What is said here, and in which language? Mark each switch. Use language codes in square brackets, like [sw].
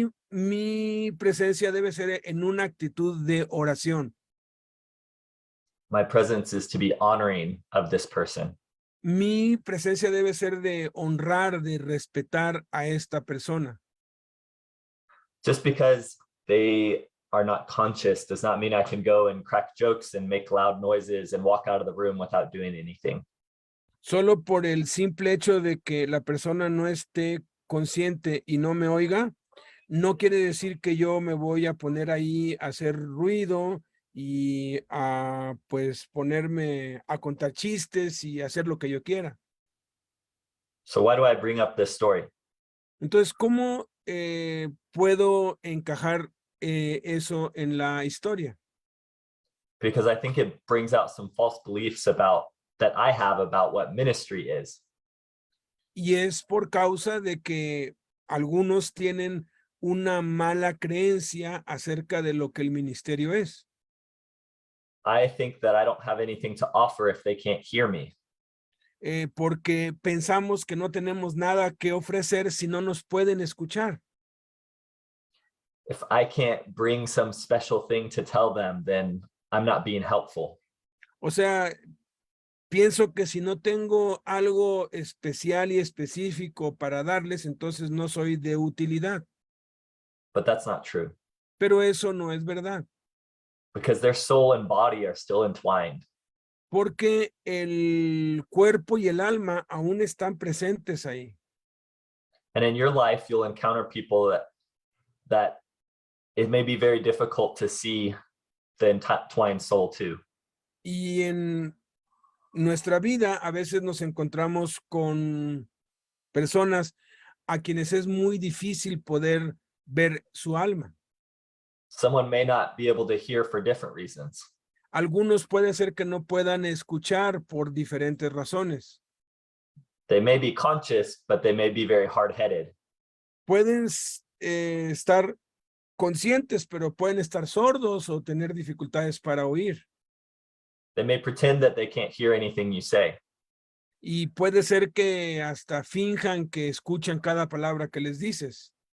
[es] Mi presencia debe ser en una actitud de oración. [en] My presence is to be honoring of this person. [es] Mi presencia debe ser de honrar, de respetar a esta persona. [en] Just because they are not conscious does not mean I can go and crack jokes and make loud noises and walk out of the room without doing anything. [es] Solo por el simple hecho de que la persona no esté consciente y no me oiga, no quiere decir que yo me voy a poner ahí a hacer ruido y a pues ponerme a contar chistes y hacer lo que yo quiera. [en] So why do I bring up this story? [es] Entonces, ¿cómo puedo encajar eso en la historia? [en] Because I think it brings out some false beliefs that I have about what ministry is. [es] Y es por causa de que algunos tienen una mala creencia acerca de lo que el ministerio es. [en] I think that I don't have anything to offer if they can't hear me. [es] Porque pensamos que no tenemos nada que ofrecer si no nos pueden escuchar. [en] If I can't bring some special thing to tell them, then I'm not being helpful. [es] O sea, pienso que si no tengo algo especial y específico para darles, entonces no soy de utilidad. [en] But that's not true. [es] Pero eso no es verdad. [en] Because their soul and body are still entwined. [es] porque el cuerpo y el alma aún están presentes ahí. [en] And in your life, you'll encounter people that it may be very difficult to see the entwined soul too. [es] Y en nuestra vida a veces nos encontramos con personas a quienes es muy difícil poder ver su alma. [en] Someone may not be able to hear for different reasons. [es] Algunos puede ser que no puedan escuchar por diferentes razones. [en] They may be conscious, but they may be very hard-headed. [es] Pueden estar conscientes, pero pueden estar sordos o tener dificultades para oír. [en] They may pretend that they can't hear anything you say. [es] Y puede ser que hasta finjan que escuchan cada palabra que les dices.